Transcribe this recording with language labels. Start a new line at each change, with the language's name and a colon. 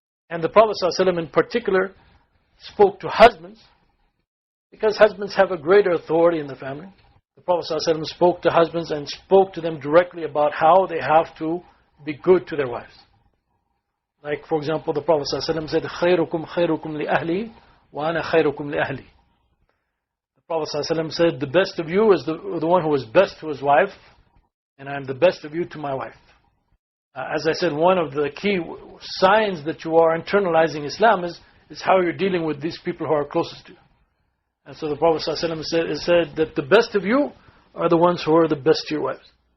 English: And the Prophet ﷺ in particular spoke to husbands because husbands have a greater authority in the family. The Prophet ﷺ spoke to husbands and spoke to them directly about how they have to be good to their wives. Like, for example, the Prophet ﷺ said,
Arabic: خَيْرُكُمْ خَيْرُكُمْ لِأَهْلِي وَأَنَا خَيْرُكُمْ لِأَهْلِي.
English: The Prophet ﷺ said, the best of you is the one who is best to his wife, and I am the best of you to my wife. As I said, one of the key signs that you are internalizing Islam is how you're dealing with these people who are closest to you. And so the Prophet ﷺ said that the best of you are the ones who are the best to your wives.